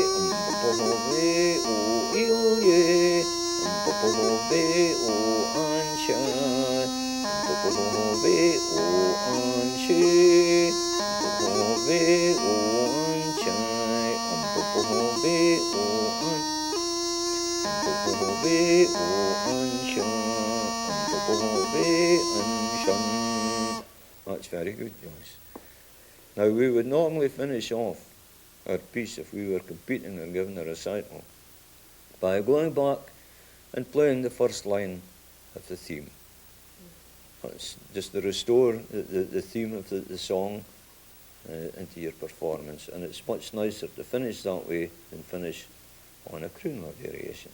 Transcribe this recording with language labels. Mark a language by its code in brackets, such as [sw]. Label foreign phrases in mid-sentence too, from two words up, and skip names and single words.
[en] be o il ye, be o ansha, be o anshe, be o anchai, be o an, be o ansha, be anshan. That's very good, Joyce. Now we would normally finish off our piece if we were competing or giving a recital by going back and playing the first line of the theme. That's just to restore the theme of the song into your performance, and it's much nicer to finish that way than finish on a croon law variation.